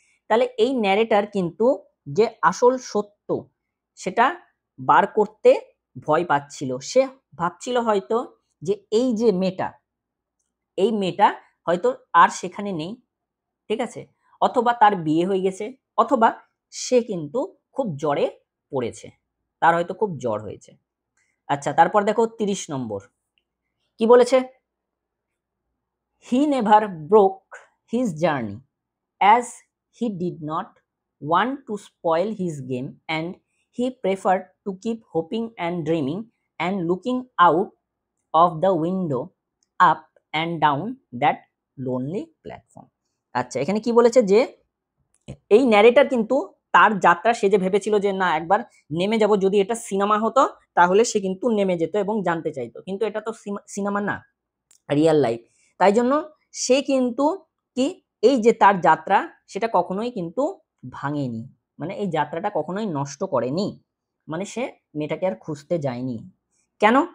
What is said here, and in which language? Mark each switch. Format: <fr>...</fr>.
<bn>তাহলে এই ন্যারেটর কিন্তু যে আসল সত্য সেটা বার করতে ভয় পাচ্ছিল। সে ভাবছিল হয়তো যে এই যে এই মেয়েটা হয়তো আর সেখানে নেই, ঠিক আছে, অথবা তার বিয়ে হয়ে গেছে, অথবা সে কিন্তু খুব জ্বরে পড়েছে, তার হয়তো খুব জ্বর হয়েছে। আচ্ছা, তারপর দেখো 30 নম্বর কি বলেছে,</bn> <en>He never broke his journey as he did not want to spoil his game and he preferred to keep hoping and dreaming and looking out of the window up and down that lonely platform।</en> <bn>আচ্ছা, এখানে কি বলেছে যে এই narrator কিন্তু তার যাত্রা সে যে ভেবেছিল যে না একবার নেমে যাব, যদি এটা সিনেমা হতো তাহলে সে কিন্তু নেমে যেত এবং জানতে চাইতো, কিন্তু এটা তো সিনেমা না,</bn> <en>Real life.</en> <bn>তাই জন্য সে কিন্তু কি এই যে তার যাত্রা সেটা কখনোই কিন্তু ভাঙেনি, মানে এই যাত্রাটা কখনোই নষ্ট করেনি, মানে সে মেয়েটাকে আর খুঁজতে যায়নি। কেন?</bn>